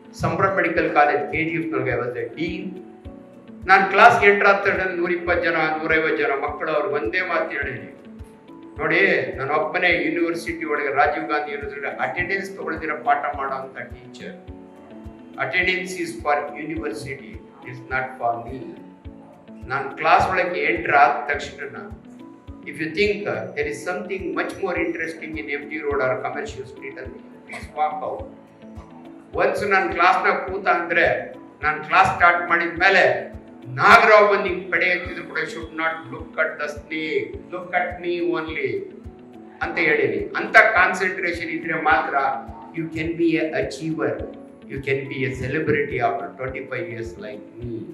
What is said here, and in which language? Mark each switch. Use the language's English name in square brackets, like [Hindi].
[Kannada] Sambhram medical college KGF ನೊಳಗೆ [English] I was a dean. [Kannada] ನಾನು ಕ್ಲಾಸ್ಗೆ ಎಂಟರ್ ಆದ ತಕ್ಷಣ 120 ಜನ 150 ಜನ ಮಕ್ಕಳು ಅವ್ರು ಒಂದೇ ಮಾತು ಹೇಳಿದ್ದೀನಿ, ನೋಡಿ ನಾನು ಒಬ್ಬನೇ ಯೂನಿವರ್ಸಿಟಿ ಒಳಗೆ ರಾಜೀವ್ ಗಾಂಧಿ ಯೂನಿವರ್ಸಿಟಿ ಅಟೆಂಡೆನ್ಸ್ ತಗೊಳ್ದಿರೋ ಪಾಠ ಮಾಡೋ ಅಂತ teacher. [English] Attendance is for university, it's not for me. [Kannada] ನಾನು ಕ್ಲಾಸ್ ಒಳಗೆ ಎಂಟರ್ ಆದ ತಕ್ಷಣ [English] if you think there is something much more interesting in MG Road or Commercial Street, please walk out. Once [Kannada] ನಾನು ಕ್ಲಾಸ್ನಾಗ ಕೂತ ಅಂದ್ರೆ, ನಾನು ಕ್ಲಾಸ್ ಸ್ಟಾರ್ಟ್ ಮಾಡಿದ ಮೇಲೆ ನಾಗರಾವ್ ಬಂದು ಪಡೆ ಎತ್ತಿದ್ರು ಕೂಡ [English] should not look at the snake, look at me only [Kannada] ಅಂತ ಹೇಳಿನಿ. ಅಂತ ಕಾನ್ಸಂಟ್ರೇಷನ್ ಇದ್ರೆ ಮಾತ್ರ [English] You can be a achiever, you can be a celebrity after 25 years like me.